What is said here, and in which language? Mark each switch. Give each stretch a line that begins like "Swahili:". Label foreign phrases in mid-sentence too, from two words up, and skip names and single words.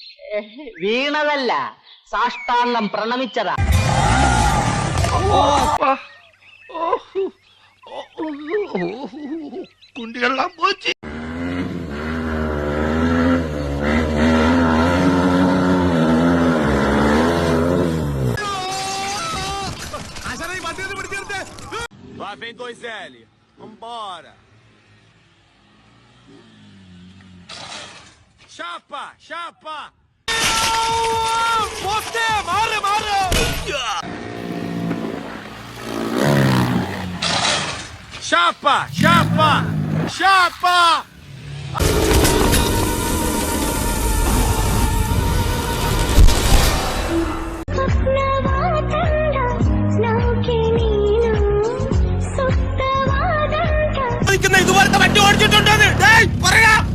Malayalam: വീണതല്ല, സാഷ്ടാംഗം പ്രണമിച്ചതാ. കുണ്ടികളെല്ലാം പോച്ച്.
Portuguese: Lá vem 2L. Vambora. Chapa, chapa. Você, mare. Chapa, chapa, chapa.
Malayalam: ഇതുപോലത്തെ വണ്ടി ഓടിച്ചിട്ടുണ്ടോന്ന് പറയാ.